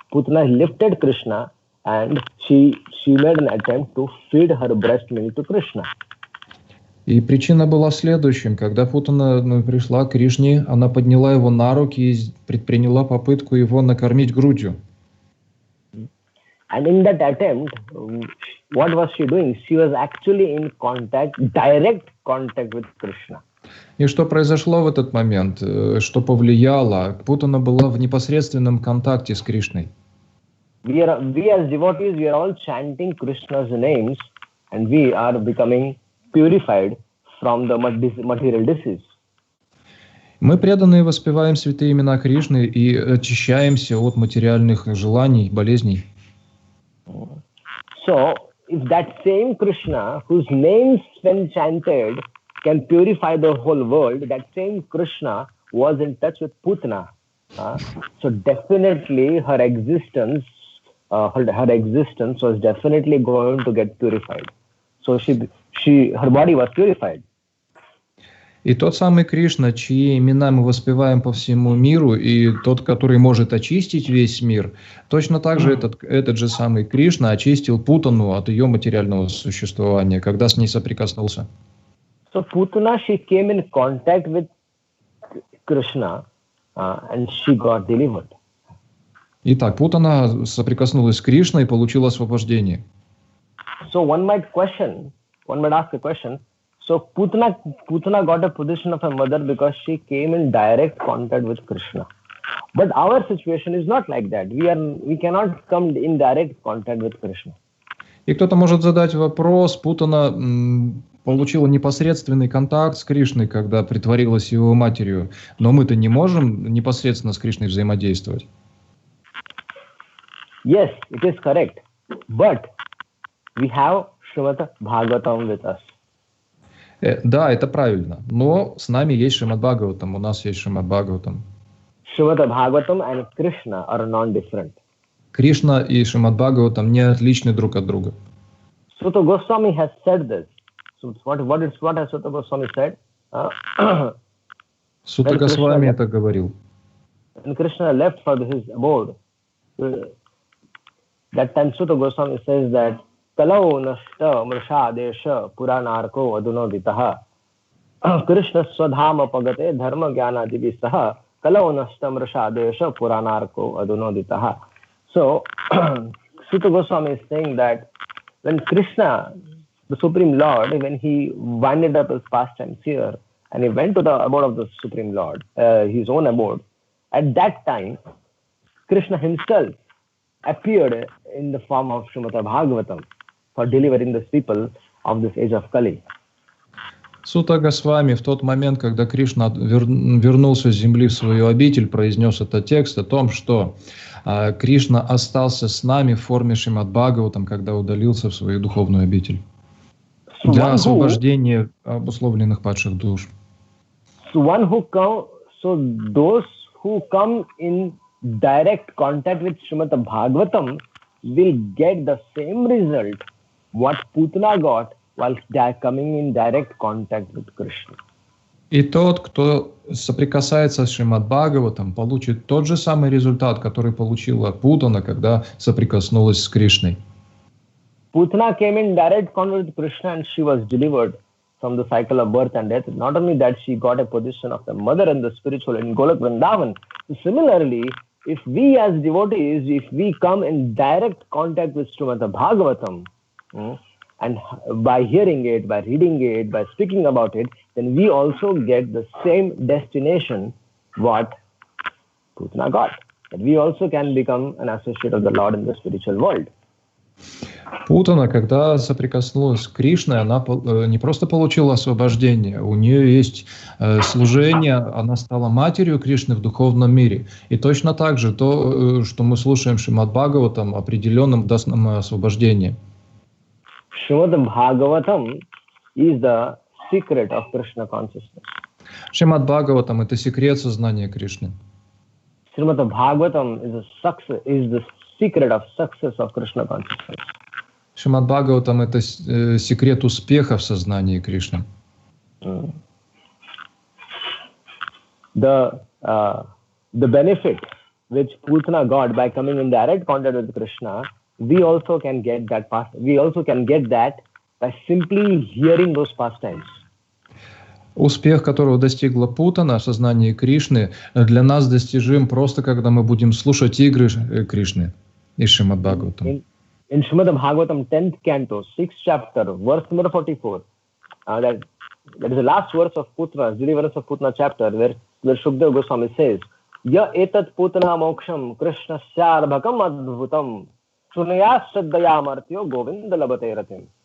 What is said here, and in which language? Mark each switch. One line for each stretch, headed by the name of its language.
English: Putana lifted Krishna and she made an attempt to feed her breast milk to Krishna.
Russian: И причина была следующим. Когда Путана пришла к Кришне, она подняла его на руки и предприняла попытку его накормить грудью.
English: And in that attempt, what was she doing? She was actually in direct contact with Krishna.
Russian: И что произошло в этот момент? Что повлияло? Путана была в непосредственном контакте с Кришной.
English: We as devotees, we are all chanting Krishna's names and we are becoming purified from the material disease.
Russian: Мы преданные воспеваем святые имена Кришны и очищаемся от материальных желаний, болезней.
English: So, if that same Krishna, whose names when chanted can purify the whole world, that same Krishna was in touch with Putana. So definitely her existence was definitely going to get purified. So her body was purified.
Russian: И тот самый Кришна, чьи имена мы воспеваем по всему миру, и тот, который может очистить весь мир, точно так же этот же самый Кришна очистил Путану от ее материального существования, когда с ней соприкоснулся.
English: So Putana, she came in contact with Krishna and she got delivered.
Russian: Итак, Путана соприкоснулась с Кришной и получила освобождение.
English: So one might ask a question. So Putana got a position of a mother because she came in direct contact with Krishna. But our situation is not like that. We cannot come in direct contact with Krishna.
Russian: И кто-то может задать вопрос: Путана получила непосредственный контакт с Кришной, когда притворилась его матерью, но мы-то не можем непосредственно с Кришной взаимодействовать.
English: Yes, it is correct. But we have Шримад-Бхагаватам with us.
Russian: Да, это правильно. Но с нами есть Шримад-Бхагаватам, у нас есть Шримад-Бхагаватам.
English: Шримад-Бхагаватам and Krishna are non-different.
Russian: Кришна и Шримад-Бхагаватам не отличны друг от друга.
English: Suta Goswami has said this. So what has Suta Goswami said?
Russian: Сута Госвами это говорил.
English: When Krishna left for his abode, that time Suta Goswami says that
Sanskrit: Kalau nashta mrsha desha puranarko adunoditaha Krishna swadhama pagate dharma jnana divisaha Kalau nashta mrsha desha puranarko adunoditaha.
English: So Suta Goswami is saying that when Krishna, the Supreme Lord, when he winded up his pastimes here and he went to the abode of the Supreme Lord, his own abode, at that time Krishna himself appeared in the form of Shrimad-Bhagavatam for delivering the people of this age of Kali.
Russian: Сута Госвами в тот момент, когда Кришна вернулся с земли в свою обитель, произнес этот текст о том, что Кришна остался с нами в форме Шримад-Бхагаватам, когда удалился в свою духовную обитель для освобождения обусловленных падших душ.
English: So those who come in direct contact with Shrimad-Bhagavatam, will get the same result what Putana got while coming in direct contact with Krishna.
Russian: И тот, кто соприкасается с Шримад-Бхагаватам, получит тот же самый результат, который получила Путана, когда соприкоснулась с Кришной.
English: Putana came in direct contact with Krishna and she was delivered from the cycle of birth and death. Not only that, she got a position of the mother and the spiritual in Golok Vrindavan. So similarly, if we as devotees, if we come in direct contact with Shrimad-Bhagavatam, and by hearing it, by reading it, by speaking about it, then we also get the same destination what Putana got. That we also can become an associate of the Lord in the spiritual world.
Russian: Путана, когда соприкоснулась с Кришной, она не просто получила освобождение, у нее есть служение, она стала матерью Кришны в духовном мире. И точно так же то, что мы слушаем Шримад-Бхагаватам, определенным даст нам освобождение.
English: Шримад-Бхагаватам is the secret of Krishna consciousness.
Russian: Шримад-Бхагаватам — это секрет сознания Кришны.
English: Шримад-Бхагаватам is the secret of success of Krishna consciousness.
Russian: Шримад-Бхагаватам — это секрет успеха в сознании Кришны.
English: The benefit which Putana got by coming in direct contact with Krishna, we also can get that by simply hearing those pastimes.
Russian: Успех, которого достигла Путана в сознании Кришны, для нас достижим просто, когда мы будем слушать игры Кришны из Шримад-Бхагаватам.
English: In Shrimad-Bhagavatam 10th canto, 6th chapter, verse number 44, that is the last verse of Putana, deliverance of Putana chapter, where Shukdev Goswami says,
Sanskrit: Ya etat Putana moksham Krishna syarbhakam adbhutam sunaya shraddaya martyo govinda labate ratim.